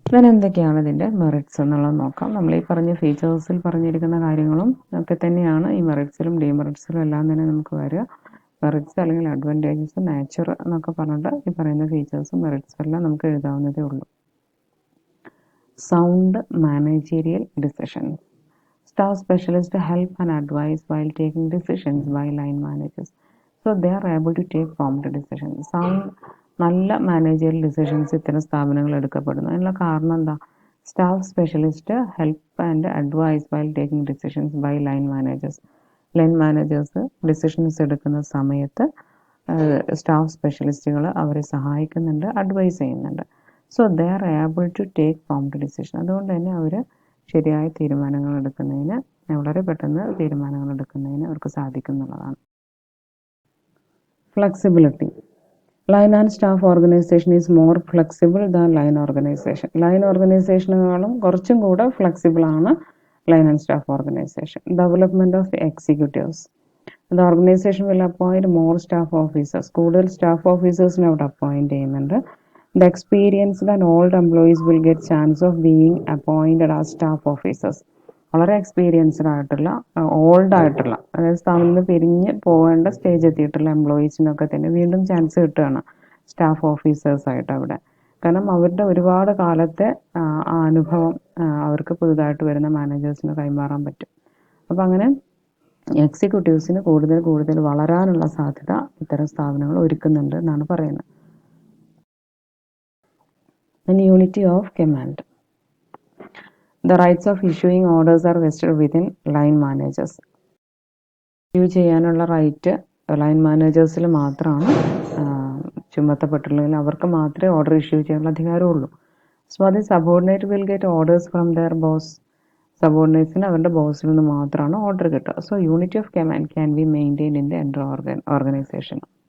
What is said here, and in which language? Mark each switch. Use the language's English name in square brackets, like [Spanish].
[Malayalam] എന്തൊക്കെയാണ് ഇതിൻ്റെ മെറിറ്റ്സ് എന്നുള്ളത് നോക്കാം. നമ്മൾ ഈ പറഞ്ഞ ഫീച്ചേഴ്സിൽ പറഞ്ഞിരിക്കുന്ന കാര്യങ്ങളും ഒക്കെ തന്നെയാണ് ഈ മെറിറ്റ്സിലും ഡിമെറിറ്റ്സിലും എല്ലാം തന്നെ നമുക്ക് വരിക. മെറിറ്റ്സ് അല്ലെങ്കിൽ അഡ്വാൻറ്റേജസ്, നാച്ചർ എന്നൊക്കെ പറഞ്ഞിട്ട് ഈ പറയുന്ന ഫീച്ചേഴ്സും മെറിറ്റ്സും എല്ലാം നമുക്ക് എഴുതാവുന്നതേ ഉള്ളൂ. [English] Sound managerial decisions. Staff specialists help and advise while taking decisions by line managers. So they are able to take prompt decisions. [Malayalam] Sound നല്ല മാനേജറിയൽ ഡിസിഷൻസ് ഇത്തരം സ്ഥാപനങ്ങൾ എടുക്കപ്പെടുന്നു. അതിനുള്ള കാരണം എന്താ? [English] Staff specialist help and advise while taking decisions by line managers. [Malayalam] Line managers decisions എടുക്കുന്ന സമയത്ത് staff സ്പെഷ്യലിസ്റ്റുകൾ അവരെ സഹായിക്കുന്നുണ്ട്, അഡ്വൈസ് ചെയ്യുന്നുണ്ട്. [English] So they are able to take prompt decision. [Malayalam] അതുകൊണ്ട് തന്നെ അവർ ശരിയായ തീരുമാനങ്ങൾ എടുക്കുന്നതിന്, വളരെ പെട്ടെന്ന് തീരുമാനങ്ങൾ എടുക്കുന്നതിന് അവർക്ക് സാധിക്കുന്നുള്ളതാണ്. Flexibility. [English] Line and staff organisation is more flexible than line organisation. [Malayalam] Line ഓർഗനൈസേഷനുകളും കുറച്ചും കൂടെ ഫ്ലെക്സിബിൾ ആണ് line and staff organisation. [English] Development of executives. The organisation will appoint more staff officers. [Malayalam] കൂടുതൽ സ്റ്റാഫ് ഓഫീസേഴ്സിനെ അവിടെ അപ്പോയിന്റ് ചെയ്യുന്നുണ്ട്. [English] The experienced and old employees will get chance of being appointed as staff officers. [Malayalam] വളരെ experienced ആയിട്ടുള്ള, old ആയിട്ടുള്ള, അതായത് സ്ഥാപനത്തിൽ നിന്ന് പിരിഞ്ഞ് പോകേണ്ട സ്റ്റേജ് എത്തിയിട്ടുള്ള എംപ്ലോയീസിനൊക്കെ തന്നെ വീണ്ടും ചാൻസ് കിട്ടുകയാണ് സ്റ്റാഫ് ഓഫീസേഴ്സ് ആയിട്ട് അവിടെ. കാരണം അവരുടെ ഒരുപാട് കാലത്തെ അനുഭവം അവർക്ക് പുതുതായിട്ട് വരുന്ന മാനേജേഴ്സിന് കൈമാറാൻ പറ്റും. അപ്പം അങ്ങനെ എക്സിക്യൂട്ടീവ്സിന് കൂടുതൽ വളരാനുള്ള സാധ്യത ഇത്തരം സ്ഥാപനങ്ങൾ ഒരുക്കുന്നുണ്ട് എന്നാണ് പറയുന്നത്. [English] And unity of command. The rights of issuing orders are vested within line managers. [Malayalam] Issue ചെയ്യാനുള്ള റൈറ്റ് ലൈൻ മാനേജേഴ്സിൽ മാത്രമാണ് ചുമത്തപ്പെട്ടുള്ളതെങ്കിൽ അവർക്ക് മാത്രമേ ഓർഡർ ഇഷ്യൂ ചെയ്യാനുള്ള അധികാരമുള്ളൂ. [English] So അത് subordinate will get orders from their boss. [Malayalam] സബോർഡിനേറ്റ്സിന് അവരുടെ ബോസിൽ നിന്ന് മാത്രമാണ് ഓർഡർ കിട്ടുക. [English] So unity of command can be maintain in the entire organisation.